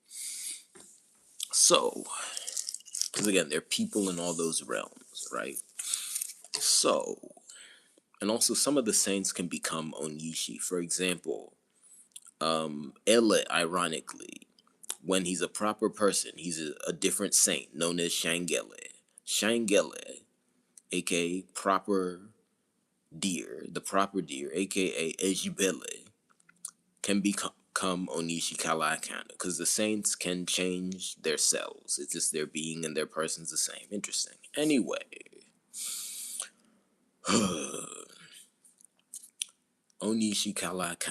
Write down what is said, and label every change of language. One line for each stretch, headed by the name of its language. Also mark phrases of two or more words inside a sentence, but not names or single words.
English: So, because again, there are people in all those realms, right? So, and also some of the saints can become Onishi. For example, Ele, ironically, when he's a proper person, he's a different saint known as Shangele. Shangele, aka proper deer, the proper deer, aka Ejibele, can become Onishi Kalakana, because the saints can change their selves. It's just their being and their person's the same. Interesting. Anyway, Onishi Kalakana.